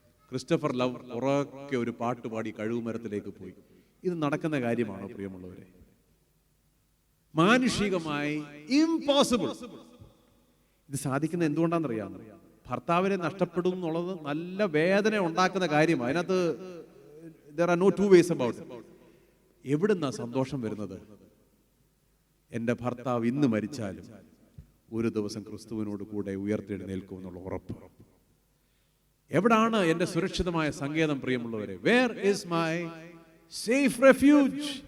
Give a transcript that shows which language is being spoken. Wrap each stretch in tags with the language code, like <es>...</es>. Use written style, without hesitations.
<ml>Christopher love ഉറക്കെ ഒരു പാട്ട് പാടി കഴുകുമരത്തിലേക്ക് പോയി. ഇത് നടക്കുന്ന കാര്യമാണോ പ്രിയമുള്ളവരെ? മാനുഷികമായി ഇംപോസിബിൾ. ഇത് സാധിക്കുന്നത് എന്തുകൊണ്ടാണെന്നറിയാമോ? ഭർത്താവിനെ നഷ്ടപ്പെടും എന്നുള്ളത് നല്ല വേദന ഉണ്ടാക്കുന്ന കാര്യമാണ്. അതിനകത്ത്</ml> <en>there are no two ways about it.</en> <ml>എവിടുന്നാ സന്തോഷം വരുന്നത്? എൻ്റെ ഭർത്താവ് ഇന്ന് മരിച്ചാലും ഒരു ദിവസം ക്രിസ്തുവിനോട് കൂടെ ഉയർത്തെഴുന്നേൽക്കുമെന്നുള്ള ഉറപ്പ്. എവിടാണ് എൻ്റെ സുരക്ഷിതമായ സങ്കേതം പ്രിയമുള്ളവരെ?</ml> <en>Where is my safe refuge?</en>